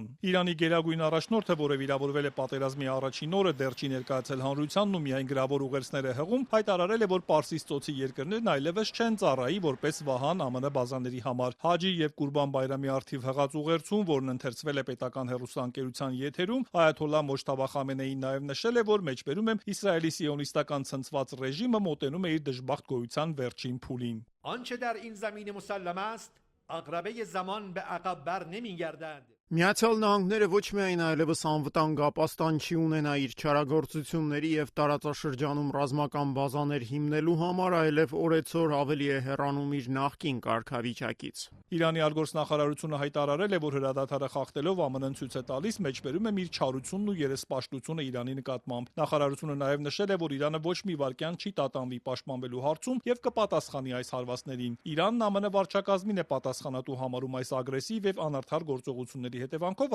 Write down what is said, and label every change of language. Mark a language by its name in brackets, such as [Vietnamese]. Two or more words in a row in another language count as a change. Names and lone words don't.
[Armenian] Իրանի գերագույն առաջնորդը, որը վիրավորվել է պատերազմի առաջին օրը, դեռ չի ներկայացել հանրությանն ու միայն գրավոր ուղերձներ է հղում, հայտարարել է, որ Պարսից ծոցի երկրներն այլևս չեն ծառայի որպես վահան ԱՄՆ բազաների համար։ Հաջի եւ Կուրբան Բայրամի արդիվ հղած ուղերձում, որն ընթերցվել է պետական հեռուստաընկերության եթերում, Այաթոլլա Մոջթաբա Խամենեին նաեւ նշել է, որ մեջբերում է Իսրայելի սիոնիստական ցնցված ռեժիմը մոտենում է իր դժբախտ գոյության վերջին փուլին։ [Persian] آنچه در این زمین مسلم است عقربه زمان به عقب بر نمیگردد [Armenian] Միացյալ Նահանգները ոչ միայն այլևս անվտանգ ապաստան չի ունենա իր չարագործությունների եւ տարածաշրջանում ռազմական բազաներ հիմնելու համար, այլև օրեցօր ավելի է հեռանում իր նախկին կարգավիճակից։ Իրանի արտգործնախարարությունը հայտարարել է, որ հրադադարը խախտելով ԱՄՆ-ն ցույց է տալիս մեջբերում է իր չարությունն ու երեսպաշտությունը Իրանի նկատմամբ։ Նախարարությունը նաեւ նշել է, որ Իրանը ոչ մի վարքյան չի տատանվի պաշտպանվելու հարցում եւ կպատասխանի այս հարվածներին։ Իրանն ԱՄՆ վարչակազմին է պատասխանատու համարում այս ագրեսիվ եւ անարդար գործողությունների հետևանքով